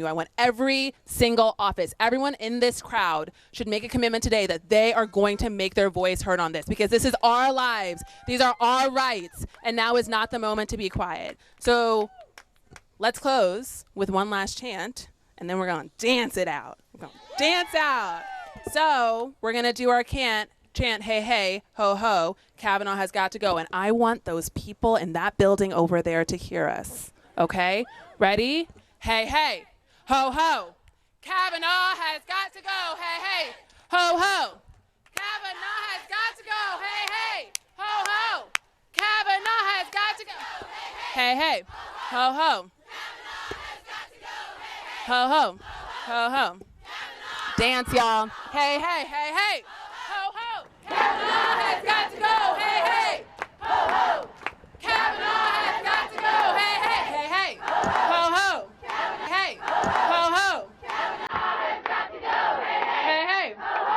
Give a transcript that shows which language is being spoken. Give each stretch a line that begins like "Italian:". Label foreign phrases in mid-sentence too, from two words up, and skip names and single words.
English: I want every single office. Everyone in this crowd should make a commitment today that they are going to make their voice heard on this because this is our lives. These are our rights. And now is not the moment to be quiet. So let's close with one last chant, and then we're going to dance it out. We're going to dance out. So we're going to do our chant, hey, hey, ho, ho. Kavanaugh has got to go. And I want those people in that building over there to hear us. Okay? Ready? Hey, hey, ho, ho. Kavanaugh has got to go. Hey, hey, ho, ho. Kavanaugh has got to go. Hey, hey, ho, ho. Kavanaugh has got to go. Hey, hey, ho, ho. Ho, ho, ho, ho. Dance, y'all. Hey, hey, hey, hey. Ho, ho. Kavanaugh has got to go. Hey, hey. Ho, ho. Kavanaugh has got to go. Hey, hey, hey, hey. Ho, ho. Hey, ho, ho. Kavanaugh has got to go. Hey, hey.